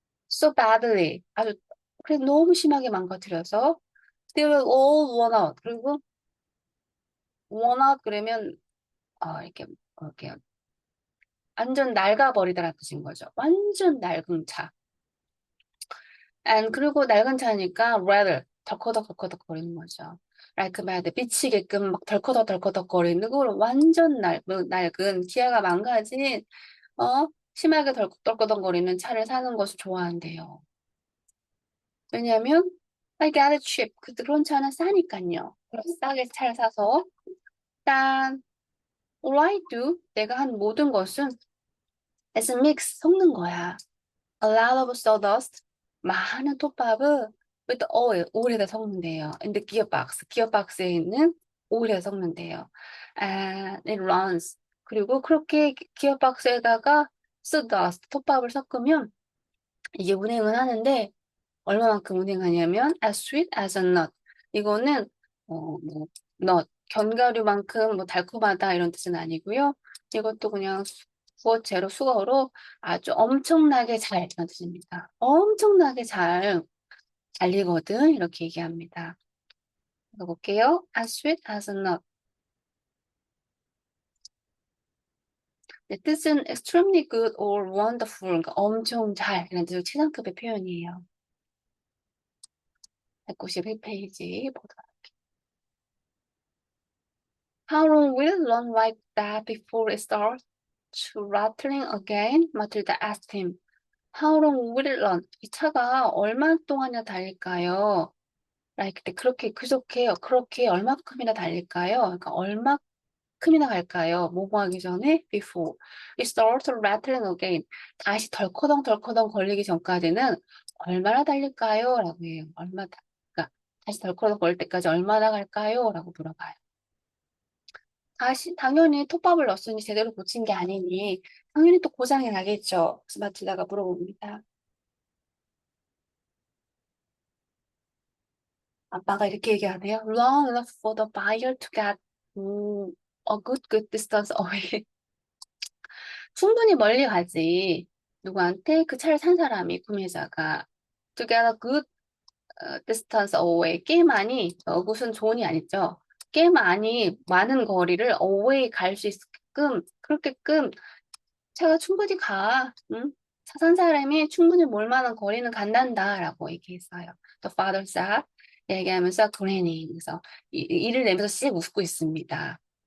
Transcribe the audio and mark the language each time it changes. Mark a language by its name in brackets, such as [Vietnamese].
[English] So badly, [Korean] 아주 그래 너무 심하게 망가뜨려서 [English] they were all worn out. [Korean] 그리고 worn out 그러면 이렇게 완전 낡아버리다라는 뜻인 거죠. 완전 낡은 차. 그리고 낡은 차니까 rather 덜커덕 거리는 거죠. like mad 미치게끔 막 덜커덕 거리는 걸 완전 낡은 기아가 망가진 심하게 덜커덕 거리는 차를 사는 것을 좋아한대요. 왜냐하면 [English] I got it cheap. [Korean] 그런 차는 싸니까요. 싸게 차를 사서 일단 [English] all I do [Korean] 내가 한 모든 것은 [English] is mix [Korean] 섞는 거야. [English] A lot of sawdust [Korean] 많은 톱밥을 [English] with oil [Korean] 오일에다 섞는데요. [English] In the [Korean] 기어박스에 있는 오일에 섞는데요. [English] And it runs [Korean] 그리고 그렇게 기어박스에다가 sawdust 톱밥을 섞으면 이게 운행을 하는데 얼마만큼 운행하냐면 [English] as sweet as a nut. [Korean] 이거는 nut 견과류만큼 뭐 달콤하다 이런 뜻은 아니고요. 이것도 그냥 구어체로 수어로 아주 엄청나게 잘 이런 뜻입니다. 엄청나게 잘 달리거든 이렇게 얘기합니다. 읽어볼게요. [English] as sweet as a nut. [Korean] 네, 뜻은 [English] extremely good or wonderful, [Korean] 그러니까 엄청 잘 이런 뜻으로 최상급의 표현이에요. 191페이지 보도록 할게요. [English] How long will it run like that before it starts to rattling again? 마틸다 asked him. How long will it run? [Korean] 이 차가 얼마 동안이나 달릴까요? like 때 그렇게 얼마큼이나 달릴까요? 그러니까 얼마큼이나 갈까요? 뭐뭐 하기 전에 [English] before it starts rattling again [Korean] 다시 덜커덩 걸리기 전까지는 얼마나 달릴까요? 라고 해요. 그러니까 다시 덜커덩 걸릴 때까지 얼마나 갈까요? 라고 물어봐요. 당연히 톱밥을 넣었으니 제대로 고친 게 아니니 당연히 또 고장이 나겠죠. 그래서 마틸다가 물어봅니다. 아빠가 이렇게 얘기하네요. [English] Long enough for the buyer to get a good distance away. [Korean] 충분히 멀리 가지. 누구한테? 그 차를 산 사람이, 구매자가. [English] To get a good distance away. [Korean] 꽤 많이, 그것은 좋은이 아니죠. 꽤 많은 거리를 away 갈 수 있게끔, 그렇게끔 차가 충분히 가. 응? 차 산 사람이 충분히 몰 만한 거리는 간단다. 라고 얘기했어요. [English] The father said. [Korean] 얘기하면서 grinning. 그래서 이를 내면서 씩 웃고 있습니다.